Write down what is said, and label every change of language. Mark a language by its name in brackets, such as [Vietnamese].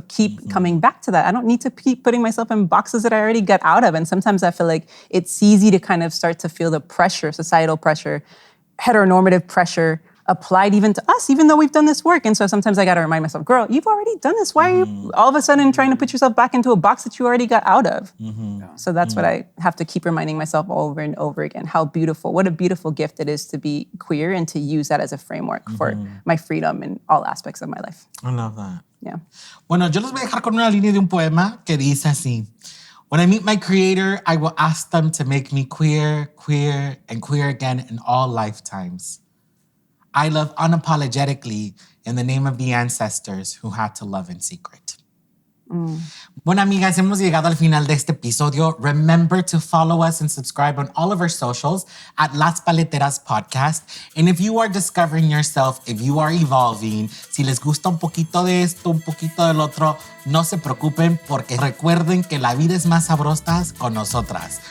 [English] So keep coming back to that. I don't need to keep putting myself in boxes that I already got out of. And sometimes I feel like it's easy to kind of start to feel the pressure, societal pressure, heteronormative pressure applied even to us, even though we've done this work. And so sometimes I got to remind myself, girl, you've already done this. Why are you all of a sudden trying to put yourself back into a box that you already got out of? So that's what I have to keep reminding myself over and over again, what a beautiful gift it is to be queer and to use that as a framework for my freedom in all aspects of my life. I love that. Yeah. [Spanish] Bueno, yo les voy a dejar con una línea de un poema que dice así. [English] When I meet my creator, I will ask them to make me queer, queer, and queer again in all lifetimes. I love unapologetically in the name of the ancestors who had to love in secret. [Spanish] Bueno, amigas, hemos llegado al final de este episodio. [English] Remember to follow us and subscribe on all of our socials at Las Paleteras Podcast. And if you are discovering yourself, if you are evolving, [Spanish] si les gusta un poquito de esto, un poquito del otro, no se preocupen porque recuerden que la vida es más sabrosa con nosotras.